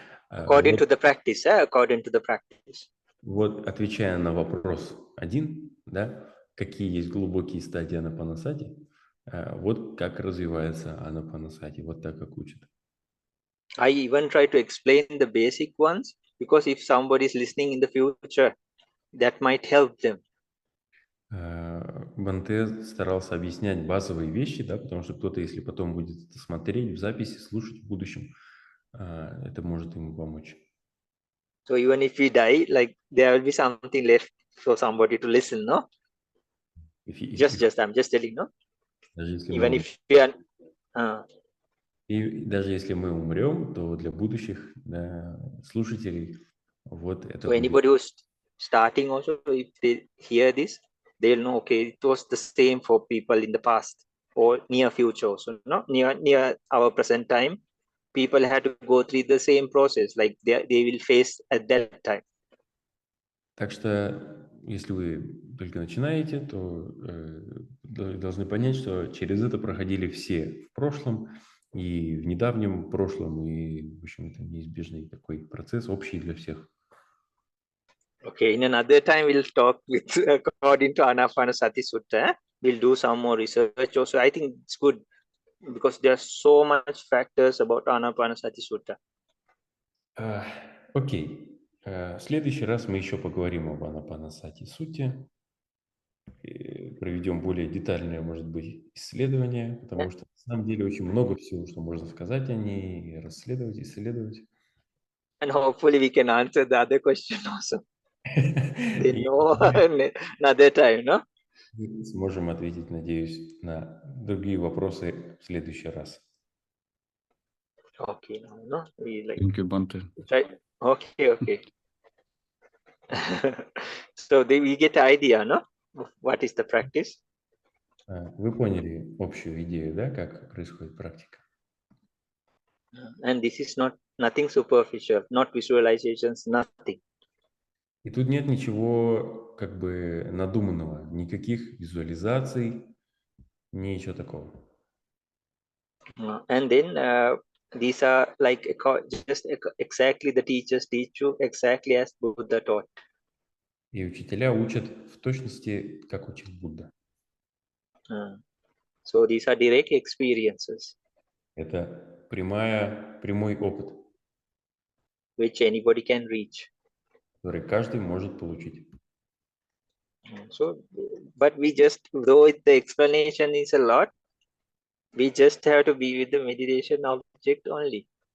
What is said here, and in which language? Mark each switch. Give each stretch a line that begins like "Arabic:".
English: According to the practice, according to the practice.
Russian: Вот, отвечая на вопрос 1, да, какие есть глубокие стадии Анапанасати, вот как развивается Анапанасати, вот так как учат.
English: I even try to explain the basic ones, because if somebody is listening in the future, that might help them.
Russian: Бханте старался объяснять базовые вещи, да, потому что кто-то, если потом будет это смотреть в записи, слушать в будущем, это может ему помочь.
English: So even if we die, like, there will be something left for somebody to listen, no? I'm just telling, no? Even if we are,
Russian: И даже если мы умрем, то для будущих, да, слушателей Вот это
English: So
Russian: будет.
English: anybody who's starting also, if they hear this, they'll know, okay, it was the same for people in the past or near future. So no, near our present time, people had to go through the same process, like they will face at that time.
Russian: Так что, если вы только начинаете, то должны понять, что через это проходили все в прошлом и в недавнем прошлом, и, в общем, это неизбежный такой процесс, общий для всех.
English: Okay, in another time we'll talk with according to Anapanasati Sutta. We'll do some more research also. I think it's good because there are so much factors about Anapanasati Sutta.
Russian: Окей. В следующий раз мы еще поговорим об Анапанасати Сутте, проведем более детальное, может быть, исследование, потому что на самом деле очень много всего, что можно сказать о ней, расследовать, исследовать.
English: And hopefully we can answer the other question also. They
Russian: И
English: know another time, no?
Russian: мы сможем ответить, надеюсь, на другие вопросы в следующий раз.
English: Okay, no, we like Thank you, Bhante. right. Okay. So we get the idea, no? What is the practice?
Russian: Вы поняли общую идею, да, как происходит практика?
English: And this is nothing superficial, not visualizations, nothing.
Russian: И тут нет ничего как бы надуманного, никаких визуализаций, ничего такого.
English: And then these are like just exactly the teachers teach you exactly as Buddha taught.
Russian: И учителя учат в точности, как учит Будда.
English: So these are direct experiences.
Russian: Это прямой опыт,
English: Which anybody can reach.
Russian: который каждый может получить.
English: So, but we just, though the explanation is a lot, we just have to be with the meditation object only.